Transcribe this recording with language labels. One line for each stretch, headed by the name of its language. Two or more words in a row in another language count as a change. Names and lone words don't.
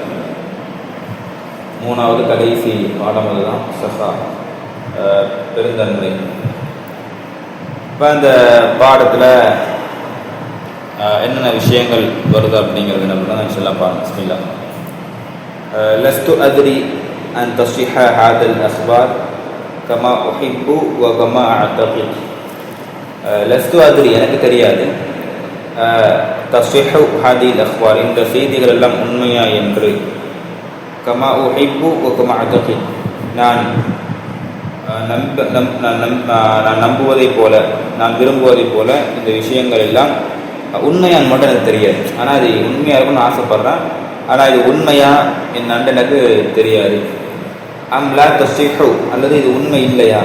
Tamil: மூணாவது கடைசி பாடம் அதுதான் சஹா, பெருந்தன்மை. இப்போ அந்த பாடத்தில் என்னென்ன விஷயங்கள் வருது அப்படிங்கிறது நம்ம தான் சொல்லலாம். பாருங்க. பிஸ்மில்லாஹ்.
Arabic: لست أدري أن تصح هذا الأخبار كما أحب وكما أعتقد. لست أدري
Tamil: எனக்கு தெரியாது
Arabic: تصح هذه الأخبار
Tamil: இந்த செய்திகள் எல்லாம் உண்மையா என்று
Arabic: كما أحب وكما أعتقد
Tamil: நான் நம்புவதைப் போல நான் விரும்புவதைப் போல இந்த விஷயங்கள் எல்லாம் உண்மையான்னு மட்டும் எனக்கு தெரியாது. ஆனால் அது உண்மையாக இருக்கும்னு ஆசைப்படுறேன். ஆனால் இது உண்மையா என் எனக்கு தெரியாது.
Arabic: أم لا تصح
Tamil: அல்லது இது உண்மை இல்லையா.